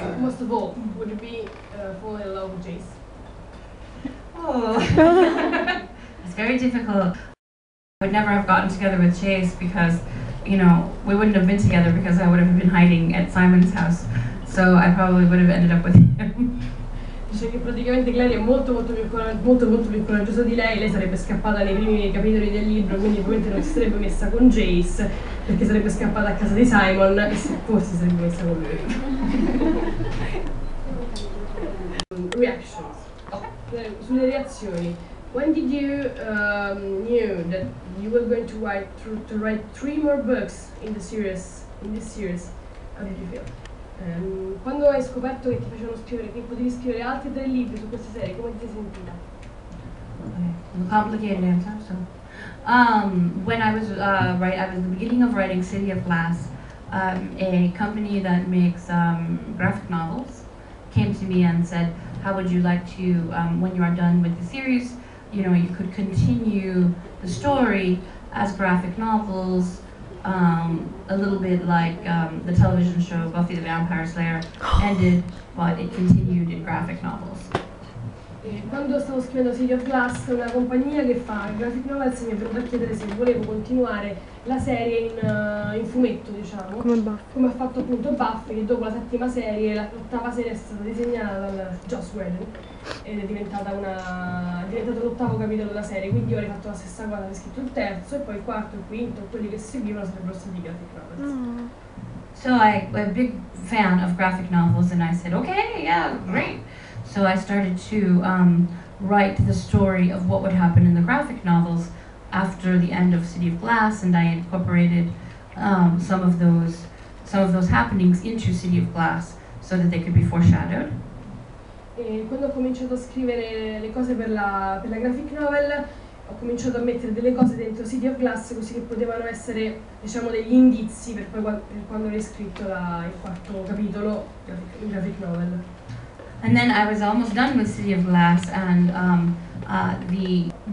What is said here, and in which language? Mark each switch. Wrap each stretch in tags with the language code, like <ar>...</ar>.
<en>Most of all, would it be fall in love with Jace? Oh, it's very difficult. I would never have gotten together with Chase because, we wouldn't have been together because I would have been hiding at Simon's house. So I probably would have ended up with him.</en> <it>Dice che praticamente Clary è molto più coraggiosa di lei sarebbe scappata nei primi capitoli del libro, quindi probabilmente non si sarebbe messa con Jace, perché sarebbe scappata a casa di Simon e forse si sarebbe messa con lui.</it> <en>Reactions.</en> <it>Sulle reazioni.</it> <en>When did you knew that you were going to write 3 more books in this series? How did you feel?</en> <it>Quando hai scoperto che ti facevano scrivere, che potevi scrivere altri 3 libri su questa serie, come ti sei sentita?</it> <en>Okay, a complicated answer. So, when I was at the beginning of writing City of Glass, a company that makes graphic novels came to me and said, "How would you like to, when you are done with the series, you know, you could continue the story as graphic novels." A little bit like the television show Buffy the Vampire Slayer ended, but it continued in graphic novels.</en> <it>Quando stavo scrivendo City of Glass, una compagnia che fa graphic novels mi è venuta a chiedere se volevo continuare la serie in fumetto, diciamo, come ha fatto appunto Buffy, che dopo la 7ª serie, l'8ª serie è stata disegnata dal Joss Whedon ed è diventato l'8º capitolo della serie, quindi io avrei fatto la stessa cosa, avrei scritto il 3° e poi il 4º, il 5º, quelli che seguivano sarebbero stati graphic novels.</it> <en>So I'm a big fan of graphic novels, and I said, okay, yeah, great. So I started to write the story of what would happen in the graphic novels after the end of City of Glass, and I incorporated some of those happenings into City of Glass so that they could be foreshadowed.</en> <it>E quando ho cominciato a scrivere le cose per la graphic novel, ho cominciato a mettere delle cose dentro City of Glass così che potevano essere, diciamo, degli indizi per quando avrei scritto il 4º capitolo in graphic novel.</it> <en>And then I was almost done with City of Glass, and the</en>